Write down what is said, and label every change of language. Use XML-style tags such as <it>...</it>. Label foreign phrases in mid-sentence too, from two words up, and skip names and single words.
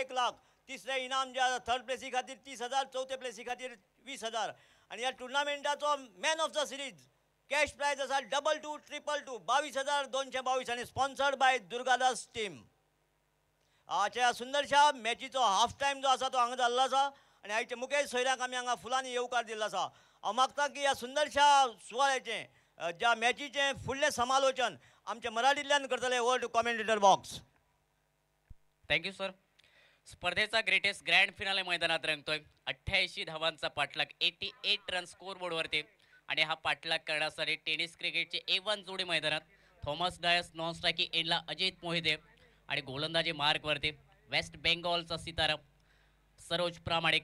<kok>1 लाख तिसरें इनाम जे आसा थर्ड प्लेसी खातीर 30,000 चौथे प्लेसी खातीर 20,000 आनी ह्या टुर्नामेंटाचो</kok> <en>man of the series cash prize</en> <kok>आसा 2-2 2-2 22,222 आनी स्पॉन्सर्ड बाय दुर्गादास टीम ह्या सुंदरशा मॅचीचो</kok> <en>half time</en> <kok>जो आसा तो हांगा जाल्लो आसा आनी आयचे मुखेल सोयऱ्यांक आमी हांगा फुलांनी येवकार दिल्लो आसा हांव मागता की ह्या सुंदरशा सुवाळ्याचें ज्या मॅचीचें फुडलें समालोचन आमचे मराठींतल्यान करतले</kok> <en>over to commentator box. thank you sir.</en> <mr>स्पर्धेचा</mr> <en>greatest grand finale</en> <mr>मैदानात रंगतोय. 88 धावांचा पाठलाग 88 रन स्कोर बोर्डवरती आणि हा पाठलाग करण्यासाठी टेनिस क्रिकेटचे A1 जोडी मैदानात थॉमस डायस</mr> <en>non striking</en> <mr>एंडला अजित मोहिते आणि गोलंदाजी मार्कवरती वेस्ट बेंगॉलचा सितारा सरोज प्रामाणिक.</mr>